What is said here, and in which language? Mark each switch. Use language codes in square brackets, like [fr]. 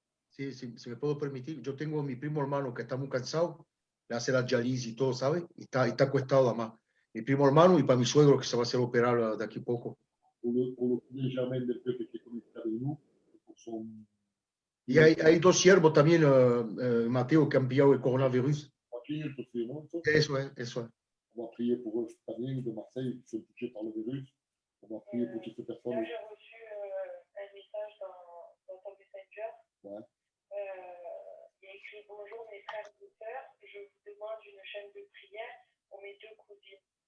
[es] Sí, si me puedo permitir, yo tengo a mi primo hermano que está muy cansado, le hace la diálisis y todo, ¿sabes? Y está acostado además. Mi primo hermano y para mi suegro que se va a hacer operar de aquí a poco. [fr] Pour le Benjamin de Pepe qui est connecté avec nous, pour son... [es] Y hay dos siervos también, Mateo, que han pillado el coronavirus. Eso es. [fr] On va prier pour eux también de Marseille qui sont touchés par le virus. On va prier pour toutes ces personnes. Là, j'ai reçu un message dans ton Messenger. Ouais. Il y a écrit « Bonjour mes frères et sœurs, je vous demande une chaîne de prière pour mes 2 cousines.